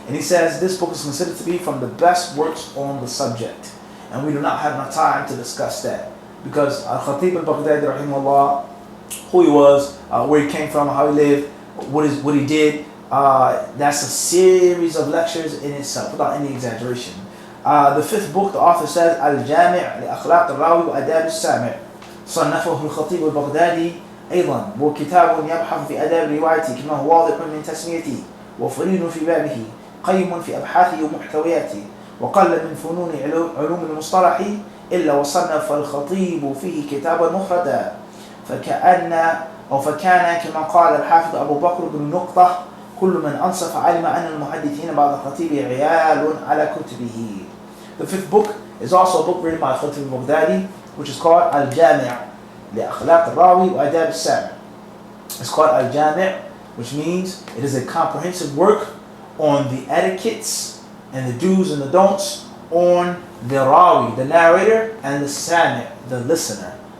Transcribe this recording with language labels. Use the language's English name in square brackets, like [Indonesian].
[English] And he says this book is considered to be from the best works on the subject. And we do not have enough time to discuss that, because Al-Khatib al-Baghdadi rahimahullah, who he was, where he came from, how he lived, what he did, that's a series of lectures in itself, without any exaggeration. The fifth book, the author says, [Arabic] Al-Jami' li-Akhlaq al-Rawi wa Adab al-Sami', صنفه الخطيب البغدادي أيضا، وكتاب يبحث في آداب الرواية كما هو واضح من تسميته، وفريد في بابه، قيم في أبحاثه ومحتوياته، وقل من فنون علوم المصطلح إلا وصنف الخطيب فيه كتابا مفردا، فكان كما قال الحافظ أبو بكر بن نقطة، كل من أنصف علم أن المحدثين بعد الخطيب عيال على كتبه. [English] The fifth book is also a book written by Khatib al-Baghdadi, which is called Al-Jami' لأخلاق الراوي وآداب السامع. It's called Al-Jami', which means it is a comprehensive work on the etiquettes and the do's and the don'ts on the rawi, the narrator, and the sami', the listener.